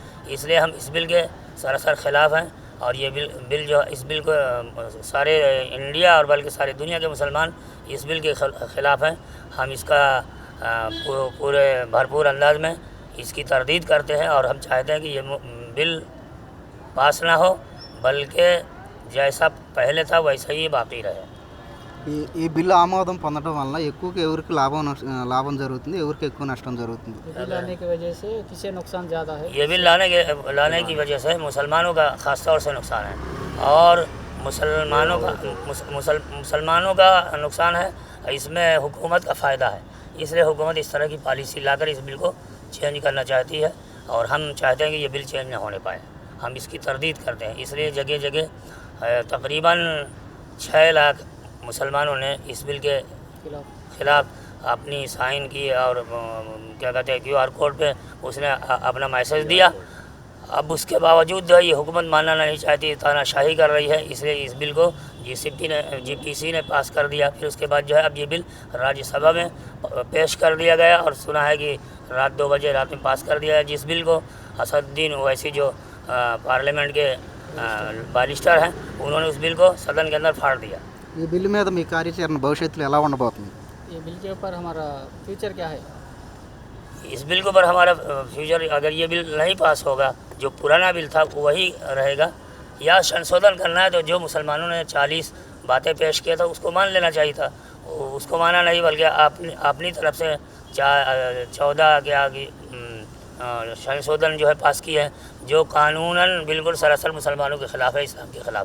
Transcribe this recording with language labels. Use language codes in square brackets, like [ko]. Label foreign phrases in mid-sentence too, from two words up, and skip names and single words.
[ur] اس لیے ہم اس بل کے سراسر خلاف ہیں۔ اور یہ بل جو اس بل کو سارے انڈیا اور بلکہ ساری دنیا کے مسلمان اس بل کے خلاف ہیں. ہم اس کا پورے بھرپور انداز میں اس کی تردید کرتے ہیں اور ہم چاہتے ہیں کہ یہ بل پاس نہ ہو، بلکہ جیسا پہلے تھا ویسا ہی باقی رہے. [te] ఈ బిల్లు ఆమోదం పొందడం వల్ల ఎక్కువగా ఎవరికి లాభం జరుగుతుంది, ఎవరికి ఎక్కువ నష్టం జరుగుతుంది? [ur] لانے کی وجہ سے کسے نقصان زیادہ ہے? یہ بل لانے کی وجہ سے مسلمانوں کا خاص طور سے نقصان ہے. اور مسلمانوں کا نقصان ہے، اس میں حکومت کا فائدہ ہے. اس لیے حکومت اس طرح کی پالیسی لا کر اس بل کو چینج کرنا چاہتی ہے اور ہم چاہتے ہیں کہ یہ بل چینج نہ ہونے پائے. ہم اس کی تردید کرتے ہیں. اس لیے جگہ جگہ تقریباً 6 لاکھ مسلمانوں نے اس بل کے خلاف اپنی سائن کی اور کیا کہتے ہیں [en] QR code [ur] پہ اس نے اپنا میسج دیا. اب اس کے باوجود جو ہے یہ حکومت ماننا نہیں چاہتی، تاناشاہی کر رہی ہے. اس لیے اس بل کو GPC نے پاس کر دیا. پھر اس کے بعد جو ہے اب یہ بل راجیہ سبھا میں پیش کر دیا گیا اور سنا ہے کہ رات 2 بجے رات میں پاس کر دیا ہے, جس بل کو اسد الدین اویسی جو پارلیمنٹ کے బాలిస్టర్ ہیں انہوں نے اس بل کو سدن کے اندر پھاڑ دیا. [te] ఈ బిల్లు మీద మీ కార్యాచరణ భవిష్యత్తులో ఎలా ఉండబోతుంది? [ur] یہ بل کے اوپر ہمارا فیوچر کیا ہے? اس بل کے اوپر ہمارا فیوچر, اگر یہ بل نہیں پاس ہوگا جو پرانا بل تھا وہی رہے گا, یا سنشودھن کرنا ہے تو جو مسلمانوں نے 40 باتیں پیش کیا تھا اس کو مان لینا چاہیے تھا, اس کو مانا نہیں بلکہ اپنی طرف سے 14 کے آگے سنشودھن جو ہے پاس کی ہے جو قانوناً بالکل سراسر مسلمانوں کے خلاف ہے, اسلام کے خلاف ہے.